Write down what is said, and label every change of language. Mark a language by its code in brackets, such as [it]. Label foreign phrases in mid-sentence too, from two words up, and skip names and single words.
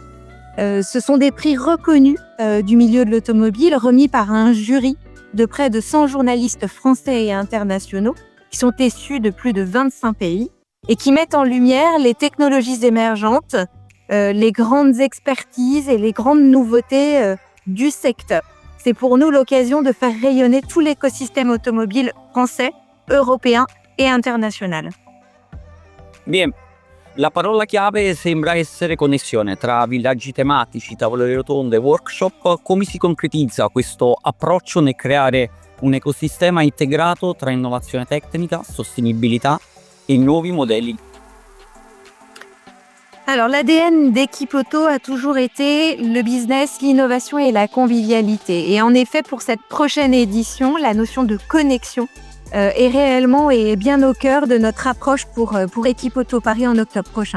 [fr] Ce sont des prix reconnus du milieu de l'automobile, remis par un jury de près de 100 journalistes français et internationaux qui sont issus de plus de 25 pays et qui mettent en lumière les technologies émergentes, les grandes expertises et les grandes nouveautés du secteur. C'est pour nous l'occasion de faire rayonner tout l'écosystème automobile français, européen et international. Bien. [it] La parola chiave sembra essere connessione tra villaggi tematici, tavole rotonde, workshop. Come si concretizza questo approccio nel creare un ecosistema integrato tra innovazione tecnica, sostenibilità et nuovi modelli? [fr] Alors, l'ADN d'Equipe Auto a toujours été le business, l'innovation et la convivialité. Et en effet, pour cette prochaine édition, la notion de connexion est réellement et bien au cœur de notre approche pour Equipe Auto Paris en octobre prochain.